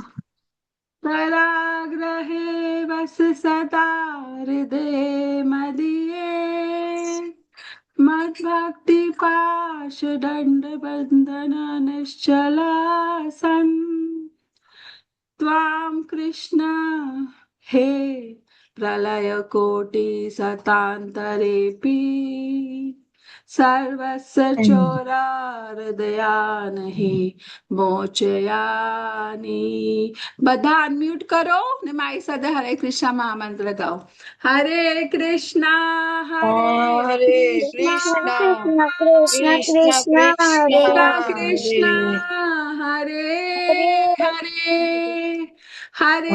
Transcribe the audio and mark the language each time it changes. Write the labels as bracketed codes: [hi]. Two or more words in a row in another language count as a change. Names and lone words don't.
[sa] कराग्रहे वस सदा हृदये मदीये मद्भक्तिपाशदण्डबन्धन निश्चलासन् त्वां कृष्ण हे प्रलयकोटिशतान्तरेऽपि सर्वस्य चोराहृदयानि मोचयानि [gu] બધા અનમ્યુટ કરો ને મારી સાથે હરે કૃષ્ણ મહામંત્ર ગાઓ હરે કૃષ્ણ [sa] હરે કૃષ્ણ કૃષ્ણ કૃષ્ણ કૃષ્ણ કૃષ્ણ કૃષ્ણ હરે हरे हरे हरे